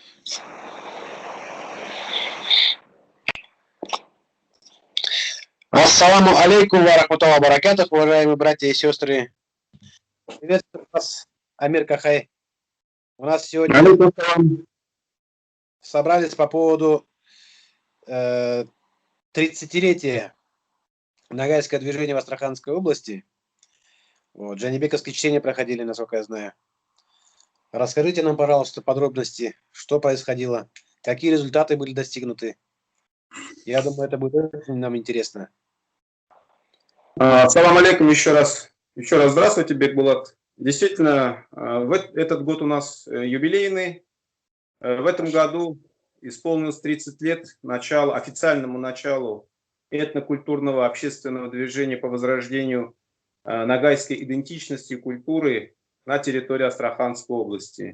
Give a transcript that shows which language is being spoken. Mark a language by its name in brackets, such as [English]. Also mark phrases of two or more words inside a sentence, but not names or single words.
[Arabic] السلام عليكم ورحمة الله وبركاته, [Russian] уважаемые братья и сестры. Приветствую вас, Амир Кахай. У нас сегодня собрались по поводу 30-летия Ногайское движение в Астраханской области. Вот, джанибековские чтения проходили, насколько я знаю. Расскажите нам, пожалуйста, подробности, что происходило, какие результаты были достигнуты. Я думаю, это будет очень нам интересно. [Arabic] السلام عليكم [Russian] еще раз. Еще раз здравствуйте, Бекбулат. Действительно, этот год у нас юбилейный. В этом году исполнилось 30 лет официальному началу этнокультурного общественного движения по возрождению ногайской идентичности и культуры на территории Астраханской области.